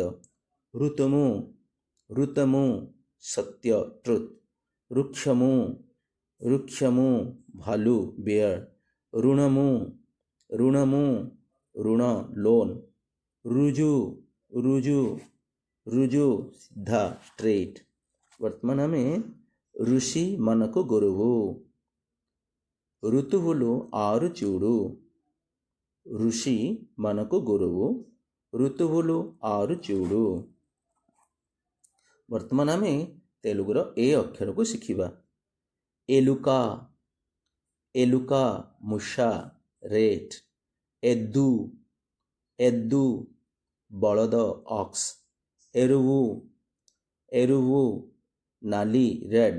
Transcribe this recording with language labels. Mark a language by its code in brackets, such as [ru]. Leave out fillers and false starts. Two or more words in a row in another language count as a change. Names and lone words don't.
[or] ଋତମୁ, ଋତମୁ ସତ୍ୟ ଟ୍ରୁଥ୍। ରୁକ୍ଷମୁ, ରୁକ୍ଷମୁ ଭାଲୁ ବିୟର୍। ଋଣମୁ, ଋଣମୁ ଋଣ ଲୋନ୍। ରୁଜୁ, ରୁଜୁ, ରୁଜୁ ସିଧା ଷ୍ଟ୍ରେଟ୍। ବର୍ତ୍ତମାନ ଆମେ ఋషిମାନଙ୍କୁ గురువు। [te] ఋతువులు 6 చూడు। ఋషి మనకు గురువు, ఋతువులు 6 చూడు। [or] ବର୍ତ୍ତମାନ ଆମେ ତେଲୁଗୁର ଏ ଅକ୍ଷରକୁ ଶିଖିବା। ଏଲୁକା, ଏଲୁକା ମୂଷା ରେଟ୍। ଏଦୁ, ଏଦୁ ବଳଦ ଅକ୍ସ। ଏରୁవు, ଏରୁవు ନାଲି ରେଡ୍।